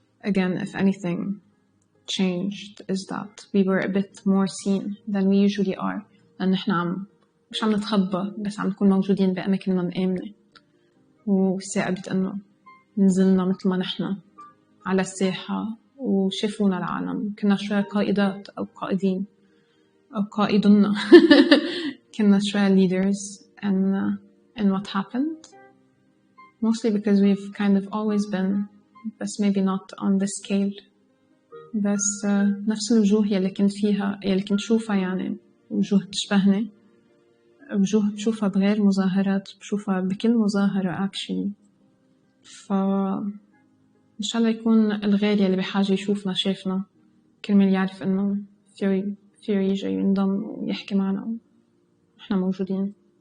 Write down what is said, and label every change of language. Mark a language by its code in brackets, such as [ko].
[en] Again, if anything changed is that we were a bit more seen than we usually are، [ar] لأن إحنا مش عم نتخبى، بس عم نكون موجودين بأماكننا الآمنة، وساعدت إنه نزلنا مثل ما نحنا على الساحة وشافونا العالم. كنا شوية قائدات أو قائدين أو قائدنا كنا شوية [en] leaders in what happened, mostly because we've kind of always been, but maybe not on this scale. [ar] بس نفس الوجوه يلي كنت فيها، يلي كنت شوفها، يعني وجوه تشبهني، وجوه بشوفها بغير مظاهرات، بشوفها بكل مظاهرة actually. إن شاء الله يكون الغير يلي بحاجة يشوفنا شافنا، كرمال يعرف إنه فيه يجي ينضم ويحكي معنا وإحنا موجودين.